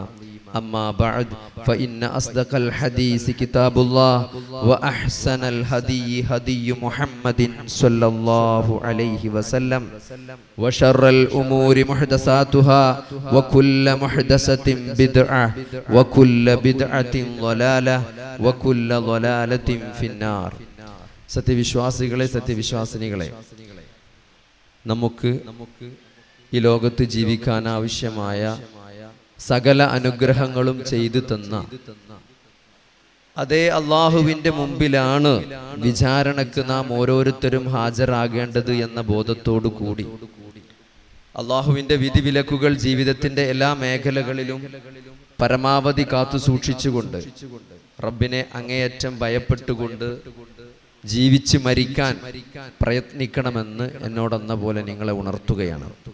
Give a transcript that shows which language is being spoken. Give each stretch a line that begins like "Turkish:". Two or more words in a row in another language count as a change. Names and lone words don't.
Arabic: أما بعد فإن أصدق الحديث كتاب الله وأحسن الهدي هدي محمد صلى الله عليه وسلم وشر الأمور محدثاتها وكل محدثة بدعة وكل بدعة ضلالة وكل ضلالة في النار.
Malayalam: സത്യവിശ്വാസികളെ സത്യവിശ്വാസിനികളെ, നമുക്ക് ഈ ലോകത്ത് ജീവിക്കാൻ ആവശ്യമായ സകല അനുഗ്രഹങ്ങളും ചെയ്തു തന്ന അതേ അള്ളാഹുവിൻ്റെ മുമ്പിലാണ് വിചാരണക്ക് നാം ഓരോരുത്തരും ഹാജരാകേണ്ടത് എന്ന ബോധത്തോടു കൂടി അള്ളാഹുവിൻ്റെ വിധിവിലക്കുകൾ ജീവിതത്തിൻ്റെ എല്ലാ മേഖലകളിലും പരമാവധി കാത്തു സൂക്ഷിച്ചുകൊണ്ട് റബ്ബിനെ അങ്ങേയറ്റം ഭയപ്പെട്ടുകൊണ്ട് ജീവിച്ച് മരിക്കാൻ പ്രയത്നിക്കണമെന്ന് എന്നോടെന്ന പോലെ നിങ്ങളെ ഉണർത്തുകയാണ്.